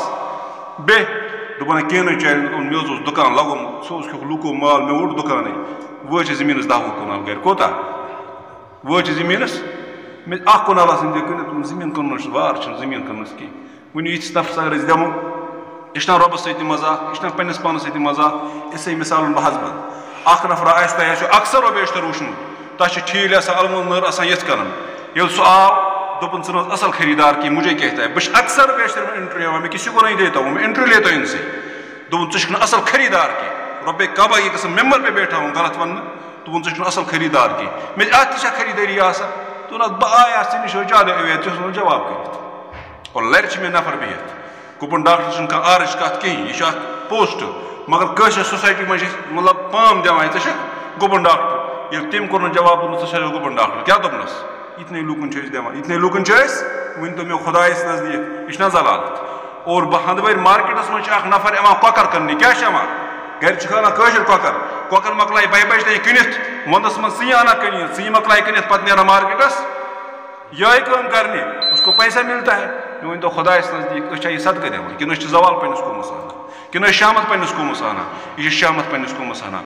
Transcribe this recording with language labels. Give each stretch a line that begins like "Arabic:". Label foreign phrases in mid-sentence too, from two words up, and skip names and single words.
Kashmiri: بیٚیہِ دوٚپُن کینٛہہ نہٕ چلہِ مےٚ حظ اوس دُکان لگومُت سُہ اوس کھیوٚکھ لُکو مال مےٚ ووٚٹ دُکانٕے وۄنۍ چھِ زٔمیٖنس 10-20 کنال گرِ کوتاہ وۄنۍ چھِ زٔمیٖنس مےٚ 1 کنال آسان دِ کٕنِتھ زٔمیٖن کٕنُن چھُ وار چھُنہٕ زٔمیٖن کٕننس کینٛہہ وٕنہِ یِتھِس نفرس اگر أسۍ دِمو یہِ چھُنہ رۄبس سۭتۍ تہِ مزاق یہِ چھُنہ پننس پانس سۭتۍ تہِ مزاق اِسے مِثالن بہٕ حظ بنہٕ اکھ نفر آسہِ تۄہہِ آسیو اکثر و بیشتر وٕچھمُت تتھ چھِ ٹھیٖلۍ آسان المل نٔر آسان یِتھ کٔنن ییٚلہِ سُہ آو دوٚپُن ژٕ نہٕ حظ اصل خریدار کینٛہہ
Urdu: مجھے کہتا ہے
Kashmiri: بہٕ چھُس اکثر بیشتر
Urdu: میں انٹرویو ہوا میں کسی کو نہیں دیتا ہوں میں انٹرویو لیتا ہوں ان سے
Kashmiri: دوٚپُن ژٕ چھُکھ نہٕ اصل خریدار کینٛہہ رۄپے
Urdu: کعبہ کی قسم ممبر پہ بیٹھا ہوں
Kashmiri: غلط وننہٕ دوٚپُن ژٕ چھُکھ نہٕ اصل خریدار کینٛہہ مےٚ اتھ تہِ چھا خریدٲری آسان دوٚپُن اَدٕ بہٕ آیاس ژےٚ نِش ٲس زیادٕ اُمید ژےٚ اوسُتھ نہٕ جواب کٔرِتھ اور لرِ چھِ مےٚ نفر بِہِتھ گُپن ڈاکٹر چھُنہٕ کانٛہہ آرٕچ کتھ کِہیٖنۍ یہِ چھُ اکھ پوسٹ مگر کٲشر سوسایٹی منٛز چھِ مطلب پام دِوان ژٕ چھُکھ گُپن ڈاکٹر ییٚلہِ تٔمۍ کوٚر نہٕ جواب دوٚپنس ژٕ چھکھ گُپن ڈاکٹر کیٛاہ دوٚپنس یِتھنٕے لوٗکن چھِ أسۍ دِوان یِتھنٕے لوٗکن چھِ أسۍ ؤنۍتو مےٚ خۄدایس نزدیٖک یہِ چھُنہ ضلالت اور بہٕ ہندوارِ مارکیٹس منٛز چھُ اکھ نفر یِوان کۄکر کٕننہِ کیٛاہ چھِ یِوان گرِ چھُکھ انان کٲشِر کۄکر مۄکلایہِ 2 بجہِ تانۍ کٕنِتھ ونٛدس منٛز ژٕنہِ انان کٕنِتھ ژٕنہِ مۄکلایہِ کٕنِتھ پتہٕ نیران مارکیٹس یِہوٚے کٲم کرنہِ
Urdu: اس کو پیسہ ملتا ہے
Kashmiri: مےٚ ؤنۍتو خۄدایس نزدیٖک أسۍ چھا یہِ صدقہٕ دِوان کِنہٕ أسۍ چھِ زوال پننِس قومس انان کِنہٕ أسۍ شامت پننِس قومس انان یہِ چھِ شامت پننِس قومس انان